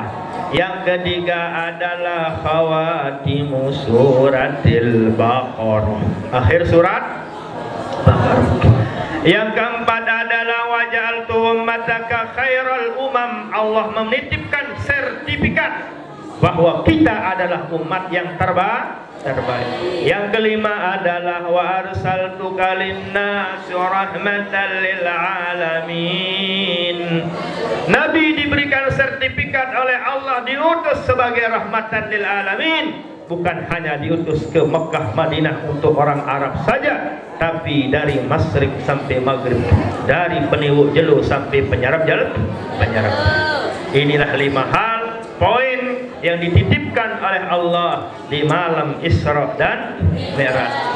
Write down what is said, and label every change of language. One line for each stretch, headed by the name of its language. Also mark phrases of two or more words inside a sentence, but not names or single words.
Indonesian: Yang ketiga adalah
Arabic: خواتيم سورة البقرة,
Indonesian: akhir surat Baqarah. Yang keempat adalah
Arabic: وجعلت أمتك خير الأمم.
Indonesian: Allah menitipkan sertifikat bahwa kita adalah umat yang terbaik. Yang kelima adalah
Arabic: وأرسلتك للناس رحمة للعالمين.
Indonesian: Nabi diberikan sertifikat oleh Allah, diutus sebagai
Arabic: رحمة للعالمين.
Indonesian: Bukan hanya diutus ke Mekah Madinah untuk orang Arab saja, tapi dari Masyrik sampai Maghrib, dari
Sasak: peniwuk jelu
Indonesian: sampai
Sasak: penyarap jalan penyarap.
Indonesian: Inilah 5 hal poin yang dititipkan oleh Allah di malam Isra dan Mi'raj.